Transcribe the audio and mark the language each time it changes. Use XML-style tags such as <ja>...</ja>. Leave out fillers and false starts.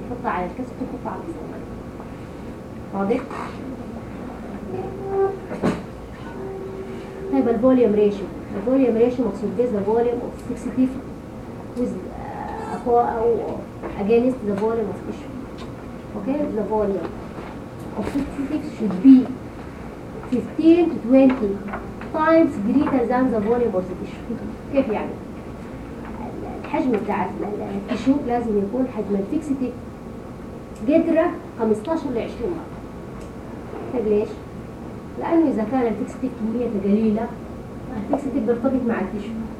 <ar>تحطها على الكاسيت وتحطها على الفيكسيشن. واضح؟ طيب الفوليوم ريشيو.</ar> <en>الفوليوم ريشيو</en> <ar>مقصود بيه</ar> <en>الفوليوم of fixative with أقوى أو against the volume of tissue. Okay, the volume of fixative should be 15 to 20 times greater than the volume of the tissue.</en> <ar>كيف يعني؟ الحجم بتاع التشو لازم يكون حجم الفيكسيتيف قدره 15 ل 20 مرة. طيب ليش؟ لأنه إذا كان الفيكسيتيف كمية قليلة الفيكسيتيف بيرتبط مع التشو.</ar>